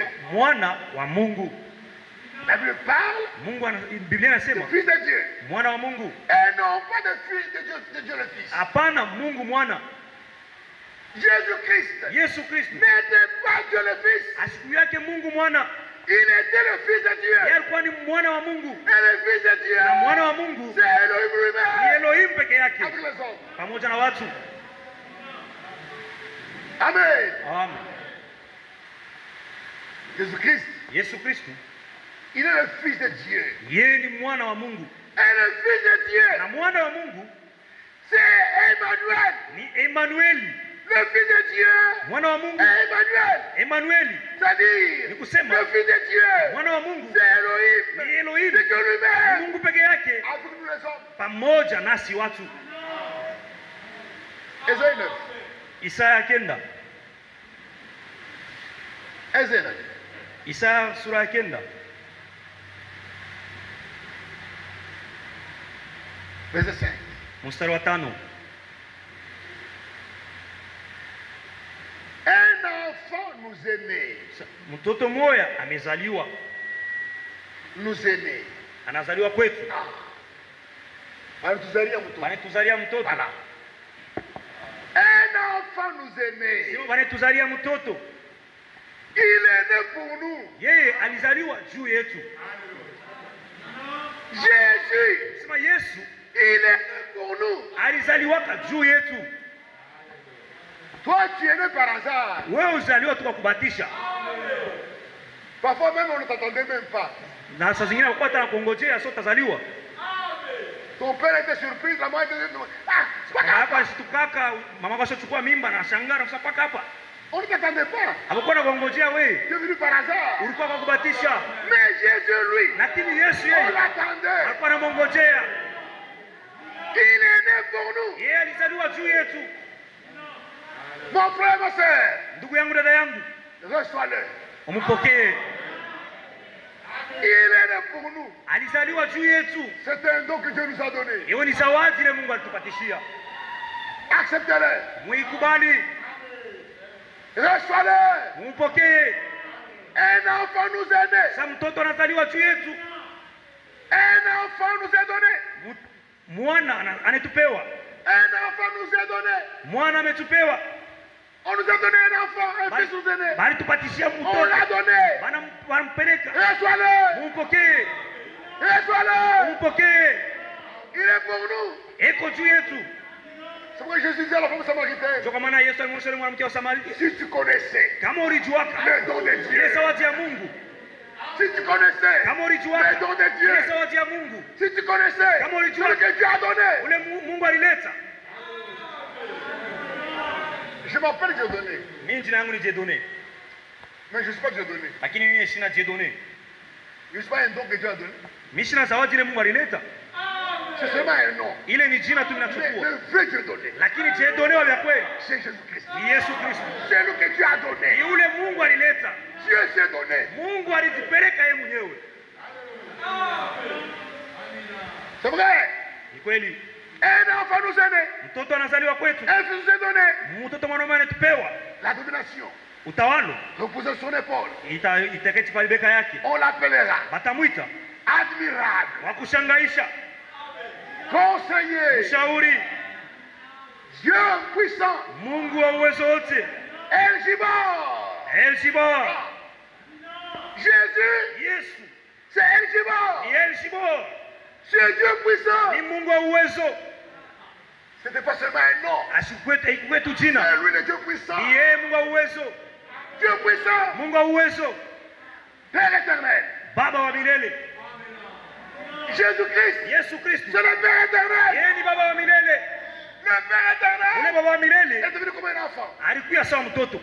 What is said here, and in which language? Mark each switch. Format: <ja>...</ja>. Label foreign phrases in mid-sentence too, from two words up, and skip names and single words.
<sw>mwana wa Mungu.</sw> <fr>La Bible parle</fr> <sw>Biblia inasema</sw> <fr>de Fils de Dieu.</fr> <sw>mwana wa Mungu.</sw> <fr>Et non pas de Fils de Dieu le Fils.</fr> <sw>Hapana, Mungu mwana.</sw> <fr>Jésus-Christ</fr> <sw>Yesu Kristo</sw> <fr>n'était pas Dieu le Fils.</fr> <sw>asiku yake Mungu mwana.</sw> <fr>Il était le Fils de Dieu.</fr> <sw>Yeye alikuwa ni mwana wa Mungu.</sw> <fr>Et le Fils de Dieu,</fr> <sw>Na mwana wa Mungu</sw> <fr>c'est Elohim</fr> <sw>ni</sw> <fr>lui-même.</fr> <sw>Elohim peke yake</sw> <fr>Avec les hommes.</fr> <sw>pamoja na watu.</sw> <fr>Amen.</fr> <sw>Amen.</sw> <fr>Jésus-Christ,</fr> <sw>Yesu Kristo</sw> <fr>il est le Fils de Dieu.</fr> <sw>yeye ni mwana wa Mungu.</sw> <fr>Et le Fils de Dieu,</fr> <sw>Na mwana wa Mungu</sw> <fr>c'est Emmanuel.</fr> <sw>ni Emanueli.</sw> <fr>Le Fils de Dieu</fr> <sw>Mwana wa</sw> <fr>est</fr> <sw>Mungu</sw> <fr>Emmanuel.</fr> <sw>Emanueli.</sw> <fr>C'est-à-dire,</fr> <sw>Ni kusema</sw> <fr>le Fils de Dieu,</fr> <sw>mwana wa Mungu</sw> <fr>c'est Elohim.</fr> <sw>ni Elohim.</sw> <fr>C'est Dieu</fr> <sw>Ni</sw> <fr>lui-même.</fr> <sw>Mungu peke yake</sw> <fr>Avec nous les hommes.</fr> <sw>pamoja nasi watu.</sw> <fr>Ésaïe 9.</fr> <sw>Isaya 9.</sw> <fr>Ésaïe 9.</fr> <sw>Isaya sura ya 9</sw> <fr>Verset 5.</fr> <sw>mstari wa 5.</sw> <fr>Un enfant nous est né.</fr> <sw>Mtoto mmoja amezaliwa,</sw> <fr>Nous est né.</fr> <sw>anazaliwa kwetu, Anatuzalia mtoto. wanatuzalia mtoto.</sw> <fr>Voilà. Un enfant nous est né.</fr> <sw>Sio wanatuzalia mtoto,</sw> <fr>Il est né pour nous.</fr> <sw>yeye alizaliwa juu yetu.</sw> <fr>Jésus,</fr> <sw>Sema Yesu</sw> <fr>il est né pour nous.</fr> <sw>alizaliwaka juu yetu.</sw> <fr>Toi, tu es né par hasard.</fr> <sw>Wewe uzaliwa tu kwa kubatisha,</sw> <fr>Parfois même, on ne t'attendait même pas.</fr> <sw>na saa zingine alikuwa hata kungojea sio utazaliwa.</sw> <fr>Ton père était surpris, la mère était... Ah, c'est pas grave.</fr> <sw>Hapa shitukaka mama wako chukua mimba na shangaa na paka hapa.</sw> <fr>On ne t'attendait pas.</fr> <sw>Hakukuwa na kungojea wewe,</sw> <fr>Tu es venu par hasard.</fr> <sw>ulikuwa kwa kubatisha.</sw> <fr>Mais Jésus, lui,</fr> <sw>Lakini Yesu</sw> <fr>on</fr> <sw>yeye</sw> <fr>l'attendait.</fr> <sw>alikuwa anamngojea.</sw> <fr>Il est né pour nous.</fr> <sw>Yeye alizaliwa juu yetu.</sw> <fr>Mon frère, ma soeur,</fr> <sw>Ndugu yangu, dada yangu,</sw> <fr>reçois-le.</fr> <sw>umpokee.</sw> <fr>Il est né pour nous.</fr> <sw>Alizaliwa juu yetu.</sw> <fr>C'est un don que Dieu nous a donné.</fr> <sw>Hiyo ni zawadi ile Mungu alitupatishia.</sw> <fr>Acceptez-le.</fr> <sw>Muikubali,</sw> <fr>Reçois-le.</fr> <sw>mumpokee.</sw> <fr>Un enfant nous est né.</fr> <sw>Sasa mtoto anazaliwa juu yetu.</sw> <fr>Un enfant nous est donné.</fr> <sw>Mwana anatupewa.</sw> <fr>Un enfant nous est donné.</fr> <sw>Mwana ametupewa.</sw> <fr>On nous a donné un enfant, un fils nous est né.</fr> <sw>Bali tupatishia</sw> <fr>On</fr> <sw>mtoto.</sw> <fr>l'a donné.</fr> <sw>Wanampeleka.</sw> <fr>Reçois-le.</fr> <sw>Mumpokee.</sw> <fr>Reçois-le.</fr> <sw>Mumpokee.</sw> <fr>Il est pour nous.</fr> <sw>Eko juu yetu.</sw> <fr>C'est pourquoi Jésus dit à la femme samaritaine,</fr> <sw>Ndio kwa maana Yesu alimwonyesha yule mwanamke wa Samaria,</sw> <fr>si tu connaissais</fr> <sw>kama ulijuaka</sw> <fr>le don de</fr> <sw>ile</sw> <fr>Dieu,</fr> <sw>zawadi ya Mungu,</sw> <fr>si tu connaissais</fr> <sw>kama</sw> <fr>le</fr> <sw>ulijuaka</sw> <fr>don de Dieu,</fr> <sw>ile zawadi ya Mungu,</sw> <fr>si tu connaissais</fr> <sw>Kama ulijua-</sw> <fr>ce que Dieu a donné,</fr> <sw>ule Mungu alileta.</sw> <fr>je m'appelle Dieudonné,</fr> <sw>Mimi jina yangu ni Dieudonné,</sw> <fr>mais je ne suis pas Dieudonné.</fr> <sw>lakini mimi sina Dieudonné.</sw> <fr>Je ne suis pas un don que Dieu a donné.</fr> <sw>Mimi sina zawadi ile Mungu alileta.</sw> <fr>C'est seulement un nom.</fr> <sw>Ile ni jina tu</sw> <fr>Mais</fr> <sw>ninachukua,</sw> <fr>le vrai Dieudonné,</fr> <sw>lakini Dieudonné wa vya kweli</sw> <fr>c'est Jésus-Christ.</fr> <sw>ni Yesu Kristo.</sw> <fr>C'est lui que Dieu a</fr> <sw>Ni</sw> <fr>donné.</fr> <sw>yule Mungu alileta.</sw> <fr>Dieu s'est donné.</fr> <sw>Mungu alijipeleka yeye mwenyewe.</sw> <fr>C'est vrai.</fr> <sw>Ni kweli.</sw> <fr>Un enfant nous est né.</fr> <sw>Mtoto anazaliwa kwetu.</sw> <fr>Un fils nous est donné.</fr> <sw>Mtoto mwanaume anatupewa.</sw> <fr>La domination</fr> <sw>Utawalo</sw> <fr>reposait sur son épaule.</fr> <sw>itaketi pale beka yake.</sw> <fr>On l'appellera</fr> <sw>Batamwita</sw> <fr>admirable,</fr> <sw>wa kushangaisha,</sw> <fr>conseiller,</fr> <sw>mshauri,</sw> <fr>Dieu puissant,</fr> <sw>Mungu wa uwezo wote,</sw> <fr>El Gibor.</fr> <sw>El Shibor.</sw> <fr>Jésus,</fr> <sw>Yesu</sw> <fr>c'est El</fr> <sw>ni</sw> <fr>Gibor.</fr> <sw>El Shibor,</sw> <fr>C'est Dieu puissant.</fr> <sw>ni Mungu wa uwezo.</sw> <fr>Ce n'était pas seulement un nom.</fr> <sw>Asikuwe tu jina,</sw> <fr>C'est lui le Dieu puissant.</fr> <sw>ni yeye Mungu wa uwezo,</sw> <fr>Dieu puissant.</fr> <sw>Mungu wa uwezo,</sw> <fr>Père éternel.</fr> <sw>Baba wa milele.</sw> <fr>Jésus-Christ.</fr> <sw>Yesu Kristo</sw> <fr>C'est le Père éternel.</fr> <sw>yeye ni Baba wa milele.</sw> <fr>Le Père</fr> <sw>Ule</sw> <fr>éternel</fr> <sw>Baba wa</sw> <fr>est</fr> <sw>milele</sw> <fr>devenu comme un enfant.</fr> <sw>alikuwa sawa mtoto.</sw>